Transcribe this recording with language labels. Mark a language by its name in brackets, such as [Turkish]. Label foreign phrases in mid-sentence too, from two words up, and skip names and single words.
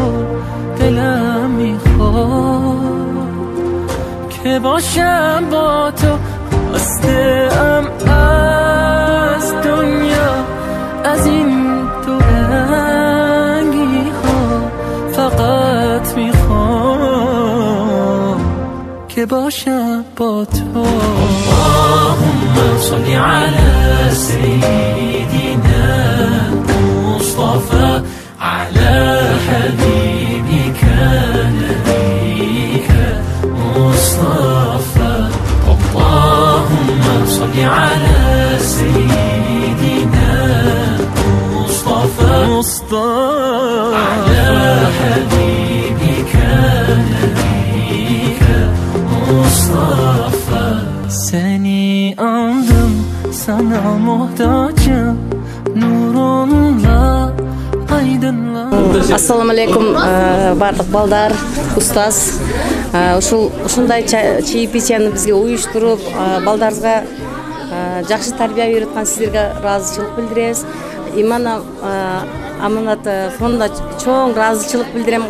[Persian] دلم میخواد که باشم با تو، خواسته‌ام از دنیا، از این دو رنگی ها. فقط میخوام که باشم با تو. [Arabic] اللهم صل على سيدنا مصطفى، على حبيبك نبيك مصطفى. اللهم صل على سيدنا مصطفى، على حبيبك نبيك Mustafa. [Turkish] Seni andım, sana muhtacım, nurunla aydınla. [Arabic] السلام عليكم [Kyrgyz] бардык балдар, устаз. Ушундай чейпичени бизге уюштуруп, балдарыбызга жакшы тарбия үйрөткөн сиздерге ыраазычылык билдиребиз. Иман аманат фондуна чоң ыраазычылык билдирем.